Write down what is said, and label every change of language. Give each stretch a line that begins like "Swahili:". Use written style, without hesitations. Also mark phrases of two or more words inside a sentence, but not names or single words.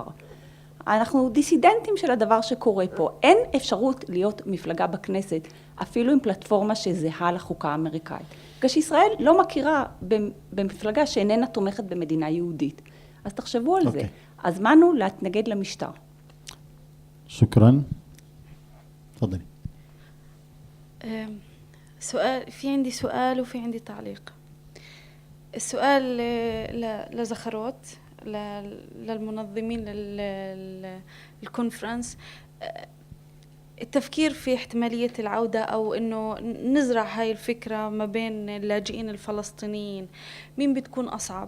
Hebrew: אנחנו דיסידנטים של הדבר שקורה פה. אין אפשרות להיות מפלגה בכנסת, אפילו עם פלטפורמה שזהה לחוקה האמריקאית. כשישראל לא מכירה במפלגה שאיננה תומכת במדינה יהודית. אז תחשבו על זה. הזמן הוא להתנגד למשטר.
Arabic: شكرا. تفضلي. في عندي سؤال وفي عندي تعليق. السؤال لزخروت للمنظمين للكونفرنس، التفكير في احتمالية العودة أو إنه نزرع هاي الفكرة ما بين اللاجئين الفلسطينيين، مين بتكون أصعب؟